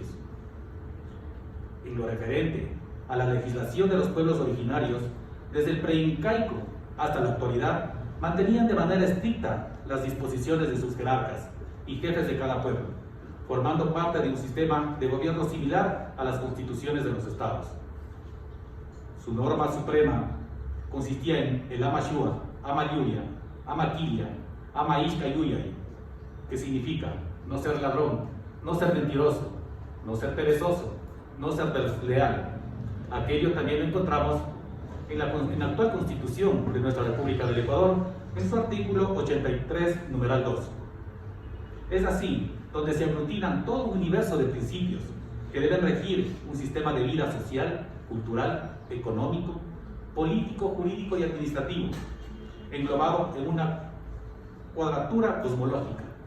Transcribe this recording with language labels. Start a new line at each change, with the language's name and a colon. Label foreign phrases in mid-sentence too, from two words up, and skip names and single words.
Spanish: En lo referente a la legislación de los pueblos originarios, desde el preincaico hasta la actualidad, mantenían de manera estricta las disposiciones de sus jerarcas y jefes de cada pueblo, formando parte de un sistema de gobierno similar a las constituciones de los estados. Su norma suprema consistía en el
Quechua: Ama Shua, Ama Yuya, Ama Kilia, Ama Ishka Yuyay,
Spanish: que significa no ser ladrón, no ser mentiroso, no ser perezoso, no ser desleal. Aquello también lo encontramos en la actual Constitución de nuestra República del Ecuador, en su artículo 83, numeral 2. Es así donde se aglutinan todo un universo de principios que deben regir un sistema de vida social, cultural, económico, político, jurídico y administrativo, englobado en una cuadratura cosmológica.